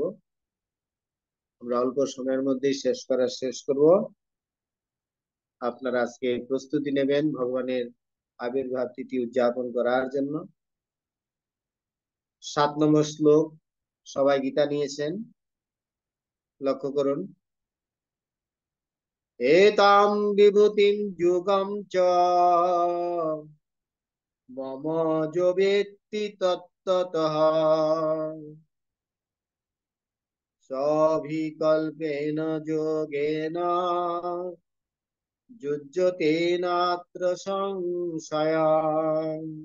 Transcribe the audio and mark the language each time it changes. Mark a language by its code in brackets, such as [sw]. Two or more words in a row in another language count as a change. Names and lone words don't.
[bn] আমরা অল্প সময়ের মধ্যেই শেষ করব। আপনারা আজকে প্রস্তুতি নেবেন ভগবানের আবির্ভাব তিথি উদযাপন করার জন্য। 7 নম্বর শ্লোক, সবাই গীতা নিয়েছেন, লক্ষ্য করুন। [sa] এতাম বিভূতিম যুগম চ মম যো বেত্তি তত্ত্বতঃ সবিকল্পেন যোগেন যুজ্যতে নাত্র সংশয়ঃ।